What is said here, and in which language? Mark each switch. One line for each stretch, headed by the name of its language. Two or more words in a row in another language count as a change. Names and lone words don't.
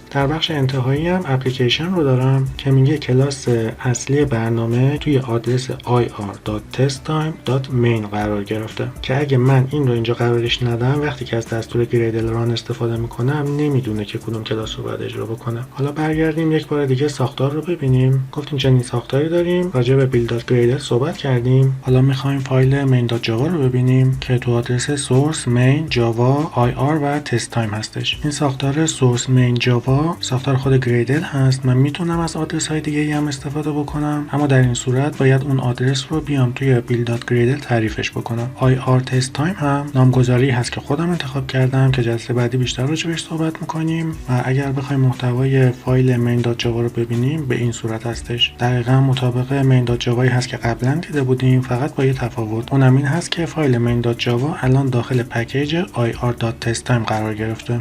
Persian: در بخش انتهایی هم اپلیکیشن رو دارم که میگه کلاس اصلی برنامه توی آدرس ir.testtime.main قرار گرفته که اگه من این رو اینجا قرارش ندم وقتی که از دستور گریدل ران استفاده میکنم نمیدونه که کدوم کلاس رو باید اجرا بکنه. حالا برگردیم یک بار دیگه ساختار رو ببینیم. گفتیم چنین ساختاری داریم. راجع به build.gradle صحبت کردیم. حالا میخوایم فایل main.java رو ببینیم که تو آدرس source main java ir و test time هستش. این ساختار source main java ساختار خود گریدل هست. من میتونم از آدرس های دیگه هم استفاده بکنم اما در این صورت باید اون آدرس رو بیام توی build.gradle تعریفش بکنم. ir test time هم نامگذاری هست که خودم انتخاب کردم که جلسه بعدی بیشتر راجعش صحبت میکنیم و اگر بخوایم محتوای فایل main.java رو ببینیم به این صورت هستش. دقیقاً مطابق main.java هست که قبلا دیده بودیم فقط با یه تفاوت. اونم این هست که فایل main.java الان داخل پکیج ir.testtime قرار گرفته.